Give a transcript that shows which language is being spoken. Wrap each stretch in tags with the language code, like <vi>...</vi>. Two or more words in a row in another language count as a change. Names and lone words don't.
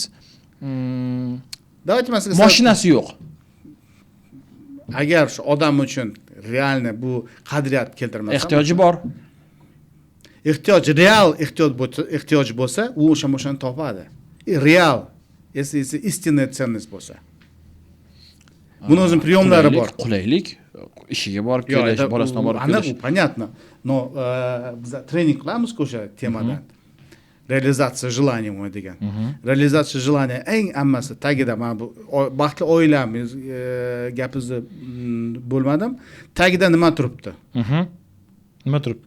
<uz>Давайте masalan, Mashinasi yo'q. agar shu odam uchun realni bu qadriyat keltirmasa, Ehtiyoji bor. real ehtiyoj bo'lsa, u o'sha mashani topadi. Real, esi</uz> <ru>истинная ценность</ru> <uz>bo'lsa. Buni o'zim priyomlari bor. Qulaylik, ishiga borib kelish, bolasini borib kelish. Bu понятно. Но biz trening qilamiz-ku o'sha temadan.</uz> <ru>Realizatsiya желания degan. Realizatsiya желания</ru> <uz>eng ammasi tagida, mana bu baxtli oilamiz gapingizni bo'lmadim. Tagida nima turibdi? Nima turibdi?</uz>